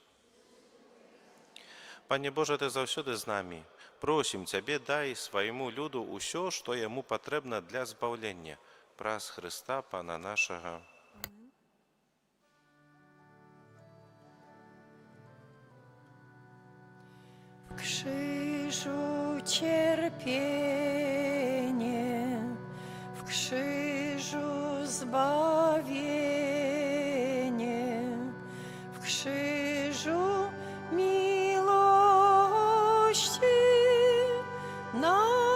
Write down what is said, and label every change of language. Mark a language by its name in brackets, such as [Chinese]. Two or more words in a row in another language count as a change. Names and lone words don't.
[Belarusian] Пане Божа, Ты заўсёды з намі. Просім Цябе, дай свайму люду ўсё, што яму патрэбна для збаўлення. Праз Хрыста, Пана нашага. [Polish] krzyżu cierpienie, w krzyżu zbawienie, w krzyżu miłości nauka.